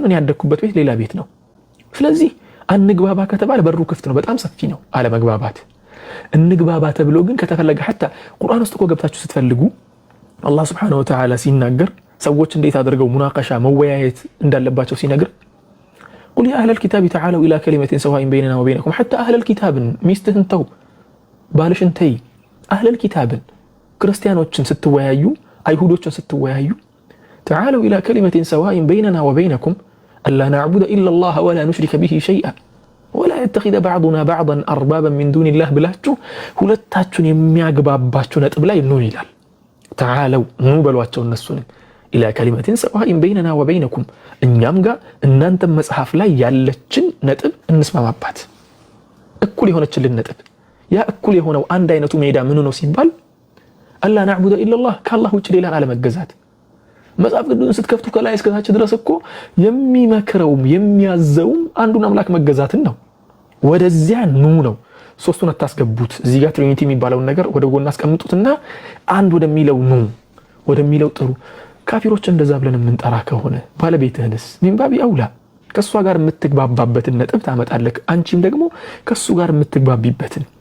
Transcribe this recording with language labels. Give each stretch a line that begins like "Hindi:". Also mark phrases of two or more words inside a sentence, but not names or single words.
Amharic: እኔ ያደግኩበት ቤት ሌላ ቤት ነው። ስለዚህ አንግባባ ከተባለ በሩ ክፍት ነው። በጣም ሰፊ ነው አለመግባባት። እንግባባ ተብሎ ግን ከተፈለገ حتى ቁርአን ውስጥ እኮ ገብታችሁ ስትፈልጉ አላህ
Arabic: سبحانه وتعالى
Amharic: ሲናገር ሰዎች እንዴት አድርገው ሙናቀሻ መወያየት እንዳለባቸው ሲነግር
Arabic: قل يا أهل الكتاب تعالوا إلى كلمة سواء بيننا وبينكم حتى أهل الكتاب
Amharic: ሚስትህን ተው ባልሽን ተይ
Arabic: أهل الكتاب
Amharic: ክርስቲያኖችን ስትወያዩ አይሁዶችን ስትወያዩ
Arabic: تعالوا إلى كلمة سواء بيننا وبينكم ألا نعبد إلا الله ولا نشرك به شيئا ولا يتخذ بعضنا بعضا أربابا من دون الله
Amharic: ብላችሁ ሁለታችሁን የሚያግባባችሁ ነጥብ ላይ ነው ይላል። تعالوا ኑ በሏቸው እነሱን
Arabic: إلى كلمة سواء بيننا وبينكم
Amharic: እኛም ጋር እናንተም መጽሐፍ ላይ ያለችን ነጥብ እንስማማባት። እኩል የሆነችልን ነጥብ። ያ እኩል የሆነው አንድ አይነቱ ሜዳ ምን ነው ሲባል ألا
Arabic: نعبد إلا الله
Amharic: ከአላህ ውጭ ሌላን አለመገዛት። መጽሐፍ ቅዱስን ስትከፍቱ ከላይ እስከ ታች ድረስ እኮ የሚመክረውም የሚያዘውም አንዱን አምላክ መገዛትን ነው። ወደዚያ ኑ ነው። ሶስቱን አታስገቡት። እዚህ ጋር ትሪኒቲ የሚባለውን ነገር ወደ ጎን አስቀምጡትና አንድ ወደሚለው ኑ፣ ወደሚለው ጥሩ። ካፊሮች እንደዛ ብለን የምንጠራ ከሆነ ባለቤትህንስ
Arabic: من باب أولى
Amharic: ከሷ ጋር የምትግባባበትን ነጥብ ታመጣለህ። አንቺም ደግሞ ከሱ ጋር የምትግባቢበትን።